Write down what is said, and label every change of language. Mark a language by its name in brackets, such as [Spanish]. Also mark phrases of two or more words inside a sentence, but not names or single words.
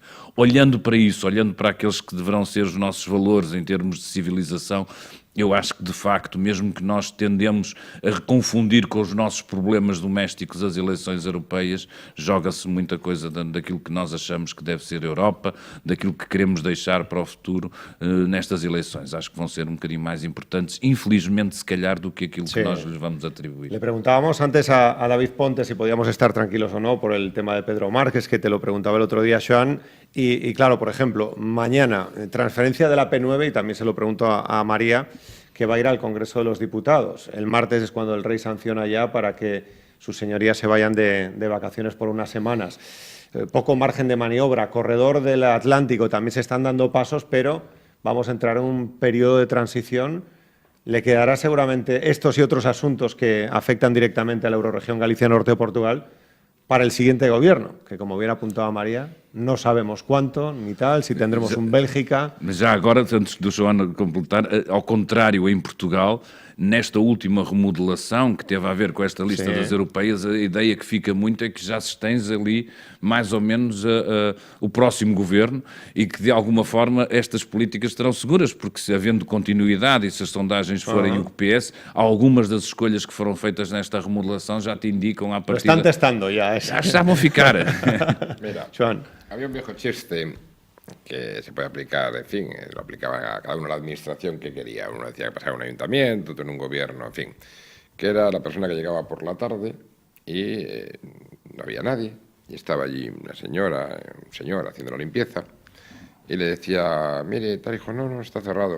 [Portuguese] Olhando para isso, olhando para aqueles que deverão ser os nossos valores em termos de civilização, eu acho que, de facto, mesmo que nós tendemos a confundir com os nossos problemas domésticos as eleições europeias, joga-se muita coisa daquilo que nós achamos que deve ser a Europa, daquilo que queremos deixar para o futuro nestas eleições. Acho que vão ser um bocadinho mais importantes, infelizmente, se calhar, do que aquilo que nós lhes vamos atribuir. [Spanish] Le preguntábamos antes a David Ponte si podíamos estar tranquilos o no por el tema de Pedro Márquez, que te lo preguntaba el otro día, Joan. Y claro, por ejemplo, mañana, transferencia de la P9, y también se lo pregunto a María, que va a ir al Congreso de los Diputados. El martes es cuando el rey sanciona ya para que sus señorías se vayan de vacaciones por unas semanas. Poco margen de maniobra. Corredor del Atlántico también se están dando pasos, pero vamos a entrar en un periodo de transición. Le quedará seguramente estos y otros asuntos que afectan directamente a la Eurorregión Galicia Norte de Portugal para el siguiente gobierno, que como bien apuntaba María, [Portuguese] não sabemos quanto, [Spanish] ni tal, se tendremos Bélgica. [Portuguese] Mas já agora, antes do João completar, ao contrário, em Portugal, nesta última remodelação que teve a ver com esta lista das europeias, a ideia que fica muito é que já se tens ali mais ou menos o próximo governo e que de alguma forma estas políticas estarão seguras, porque se havendo continuidade e se as sondagens forem o que PS, algumas das escolhas que foram feitas nesta remodelación já te indicam a partida... [Spanish] Lo están testando ya. [Portuguese] Já vão ficar. [Spanish] Mira, Joan. había un viejo chiste que se puede aplicar, en fin, lo aplicaba a cada uno la administración que quería. Uno decía que pasaba en un ayuntamiento, otro en un gobierno, en fin, que era la persona que llegaba por la tarde y no había nadie, y estaba allí una señora, un señor haciendo la limpieza, y le decía, mire, tal hijo, no, está cerrado.